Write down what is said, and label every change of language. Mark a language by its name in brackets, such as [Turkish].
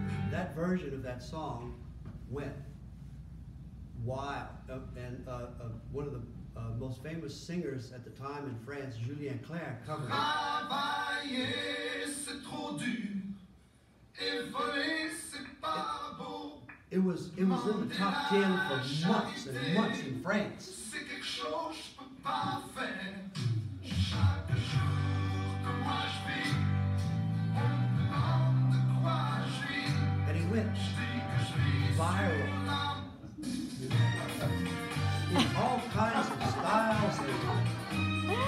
[English] That version of that song went wild, and one of the most famous singers at the time in France, Julien Clerc, covered it. [French] Travailler c'est trop dur, et voler c'est pas beau. [English] It was in the top 10 for months and months in France. [French] C'est quelque chose je peux pas faire. Chaque jour que moi je vis, on me demande de quoi je vis. [English] And he went viral in all kinds of styles.